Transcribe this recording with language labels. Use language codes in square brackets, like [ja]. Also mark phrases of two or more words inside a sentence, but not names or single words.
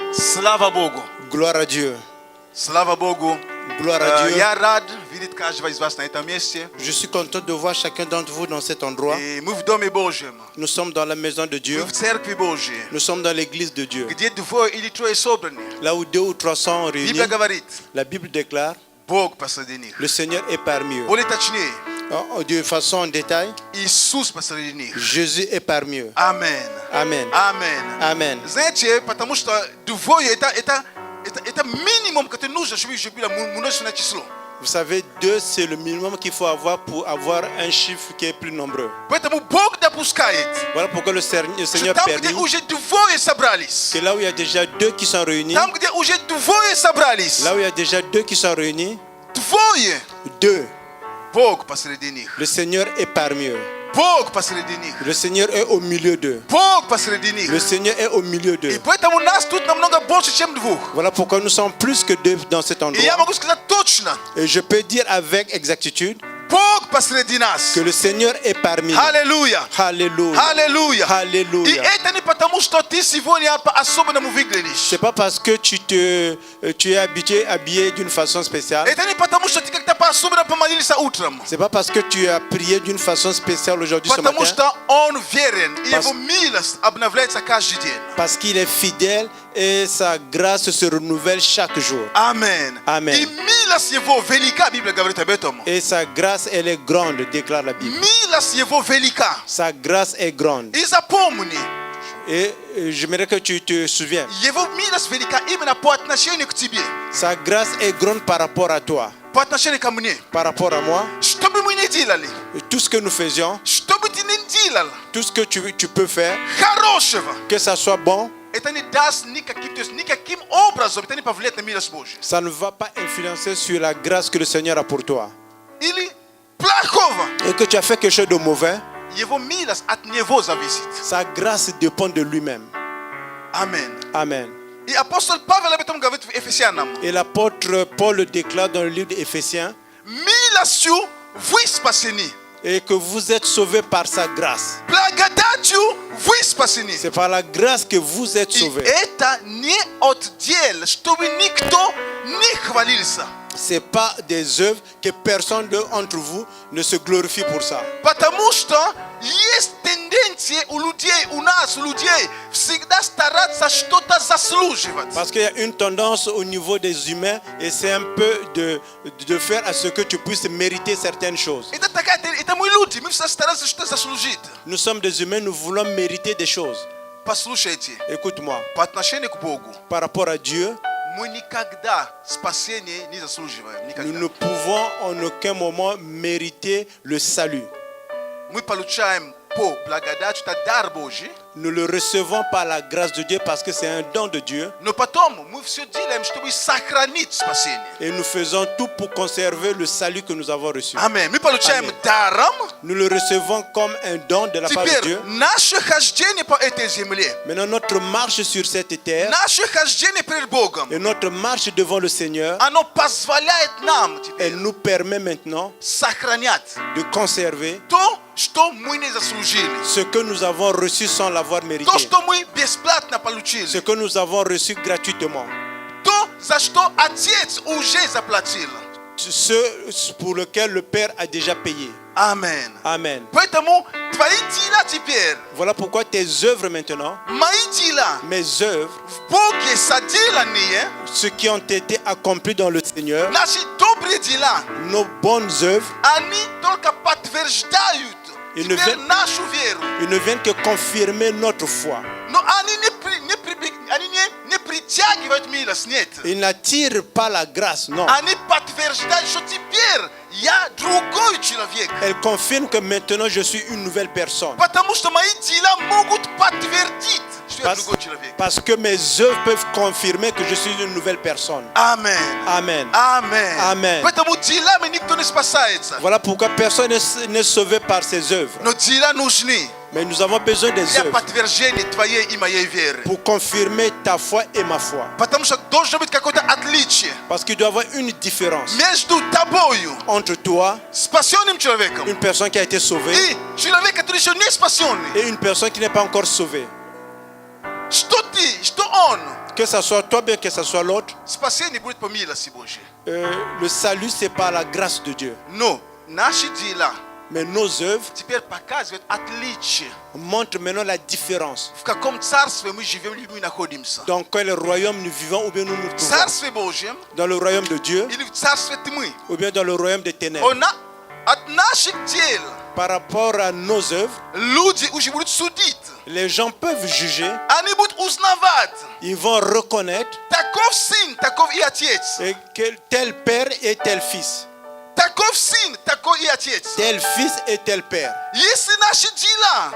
[ru] Слава Богу. [fr] Gloire à Dieu. [ru] Слава Богу. [fr] Gloire à Dieu. [ru] Я рад видеть каждого из вас на этом месте. [fr] Je suis content de voir chacun d'entre vous dans cet endroit. [ru] И мы в Доме Божьем. [fr] Nous sommes dans la maison de [ru] Мы [fr] Dieu. [ru] в Церкви Божьей. [fr] Nous sommes dans l'église de Dieu. [ru] Где двое или трое собраны. [fr] Là où 2 ou 3 sont réunis, [ru] Библия говорит, [fr] la Bible déclare, [ru] Бог посреди них. [fr] le Seigneur est parmi eux. [ru] Более точнее, [fr] De façon en détail, [ru] Иисус посреди них. [fr] Jésus est parmi eux. [ru] Amen. [fr] Amen. [ru] Amen. [fr] Amen. [ru] Знаете, потому что двое это минимум, который нужно, чтобы множественное число. [fr] Vous savez, 2, c'est le minimum qu'il faut avoir pour avoir un chiffre qui est plus nombreux. [ru] Поэтому Бог допускает, [fr] Voilà pourquoi le Seigneur [ru] что там, где [fr] permet [ru] уже двое собрались, [fr] que là où il y a déjà 2 qui sont réunis, [ru] там, где уже двое собрались, [fr] là où il y a déjà 2 qui sont réunis, [ru] двое, [fr] 2, [ru] Бог посреди них. [fr] le Seigneur est parmi eux. [ru] Бог посреди них. [fr] Le Seigneur est au milieu d'eux. [ru] Бог посреди них. [fr] Le Seigneur est au milieu [ru] И [fr] d'eux. [ru] поэтому нас тут намного больше, чем двух. [fr] Voilà pourquoi nous sommes plus que 2 dans cet [ru] И я [fr] endroit. [ru] могу сказать точно, [fr] Et je peux dire avec exactitude [ru] Бог посреди нас. [fr] que le Seigneur est parmi nous. [ru] Аллилуйя. [fr] Alléluia. [ru] Аллилуйя. И [fr] Alléluia. [ru] это не потому, что ты сегодня по-особенному выглядишь. [fr] C'est pas parce que tu es habillé d'une façon spéciale. [ru] Это не потому, что ты как-то по-особенно помолился утром. [fr] C'est pas parce que tu as prié d'une façon spéciale aujourd'hui ce [ru] Потому [fr] matin. [ru] что Он верен, и Его милость обновляется каждый день. [fr] Parce qu'il est fidèle et sa grâce se renouvelle chaque jour. [ru] Amen. [fr] Amen. [ru] И милость Его велика, Библия говорит об этом. [fr] Et sa grâce, elle est grande, déclare la Bible. [ru] Милость Его велика. [fr] Sa grâce est grande. [ru] И запомни, [fr] Et j'aimerais que tu te souviens. [ru] Его милость велика именно по отношению к тебе, [fr] Sa grâce est grande par rapport à toi, [ru] по отношению ко мне. [fr] par rapport à moi. [ru] Что бы мы ни делали, [fr] Et tout ce que nous faisions, [ru] что бы ты ни делал, [fr] tout ce que tu peux faire, [ru] хорошего, [fr] que ça soit bon, [ru] это не даст никаким, то есть никаким образом, это не повлияет на милость Божью. [fr] ça ne va pas influencer sur la grâce que le Seigneur a pour toi. [ru] Или плохого, [fr] Et que tu as fait quelque chose de mauvais, [ru] Его милость от Него зависит. [fr] sa grâce dépend de lui-même. [ru] Amen. [fr] Amen. [ru] И апостол Павел об этом говорит в Ефесянам. [fr] Et l'apôtre Paul le déclare dans le livre d'Éphésiens, [ru] Милостью вы спасены. [fr] et que vous êtes sauvés par sa grâce. [ru] Благодатью вы спасены. [fr] C'est par la grâce que vous êtes [ru] И [fr] sauvés. [ru] это не от дел, чтобы никто не хвалился. [fr] Ce n'est pas des œuvres que personne d'entre vous ne se glorifie pour ça. [ru] Потому что есть тенденция у людей, у нас, у людей, всегда стараться что-то заслуживать. [fr] Parce qu'il y a une tendance au niveau des humains et c'est un peu de faire à ce que tu puisses mériter certaines choses. [ru] Это мы люди, мы все стараемся что-то заслужить. [fr] Nous sommes des humains, nous voulons mériter des choses. [ru] Послушайте, [fr] Écoute-moi, [ru] по отношению к Богу, [fr] par rapport à Dieu, [ru] мы никогда спасение не заслуживаем. [fr] nous [ru] Никогда. [fr] ne pouvons en aucun moment mériter le salut. [ru] Мы получаем по благодати, это дар Божий, [fr] Nous le recevons par la grâce de Dieu parce que c'est un don de Dieu. [ru] но потом мы все делаем, чтобы сохранить спасение. [fr] Et nous faisons tout pour conserver le salut que nous avons reçu. [ru] Аминь. Мы получаем Аминь. даром. [fr] Nous le recevons comme un don de la part de [ru] Теперь [fr] Dieu. [ru] наше хождение по этой земле, [fr] Maintenant, notre marche sur cette terre [ru] наше хождение перед Богом, [fr] et notre marche devant le Seigneur, [ru] оно позволяет нам [fr] elle [ru] теперь [fr] nous permet maintenant [ru] сохранять [fr] de conserver [ru] то, что мы не заслужили. [fr] ce que nous avons reçu sans l'avoir mérité. [ru] То, что мы бесплатно получили. [fr] Ce que nous avons reçu gratuitement. [ru] То, за что Отец уже заплатил. [fr] Ce pour lequel le Père a déjà payé. [ru] Amen. [fr] Amen. [ru] Поэтому твои дела теперь, [fr] Voilà pourquoi tes œuvres maintenant, [ru] мои дела, [fr] mes œuvres, [ru] в Боге соделанные, [fr] ceux qui ont été accomplis dans le Seigneur, [ru] наши добрые дела, [fr] nos bonnes œuvres, [ru] они только подтверждают И не теперь ве- нашу веру. [fr] ils ne viennent que confirmer notre foi. [ru] Но они не притягивают милость, нет. [fr] Ils n'attirent pas la grâce, non. [ru] Они подтверждают, что теперь я другой человек. [fr] Elles confirment que maintenant je suis une nouvelle personne. [ru] Потому что мои дела могут подтвердить, что я другой человек. [fr] Parce que mes œuvres peuvent confirmer que je suis une nouvelle personne. [ru] Amen. [fr] Amen. [ru] Amen. [fr] Amen. [ru] Поэтому делами никто не спасается. [fr] Voilà pourquoi personne n'est sauvé par ses œuvres. [ru] Но дела нужны [fr] Mais nous avons besoin des [ru] для [fr] œuvres [ru] подтверждения твоей и моей веры. [fr] pour confirmer ta foi et ma foi. [ru] Потому что должно быть какое-то отличие [fr] Parce qu'il doit y avoir une différence [ru] между тобою, [fr] entre toi, [ru] спасенным человеком, [fr] une personne qui a été sauvée, [ru] и человеком, который еще не спасенный. [fr] et une personne qui n'est pas encore sauvée. [ru] Что ты, что он, [fr] Que ce soit toi, bien que ce soit l'autre, Spasieni buri pamila si bonje. le salut, c'est par la grâce de Dieu. [ru] Но, наши дела. [fr] Mais nos œuvres [ru] Теперь показывает отличие. [fr] montrent maintenant la différence. [ru] В каком царстве мы живем или мы находимся. [fr] Dans quel royaume nous vivons ou bien nous nous [ru] В [fr] trouvons. [ru] царстве Божьем [fr] Dans le royaume de Dieu [ru] или в царстве тьмы. [fr] ou bien dans le royaume des ténèbres. [ru] От наших дел [fr] Par rapport à nos œuvres, [ru] люди уже будут судить. [fr] les gens peuvent juger, [ru] Они будут узнавать. [fr] ils vont reconnaître [ru] Таков сын, таков и отец. [fr] que tel père et tel fils, [ru] Таков сын, такой и отец. [fr] tel fils et tel père. [ru] Если наши дела,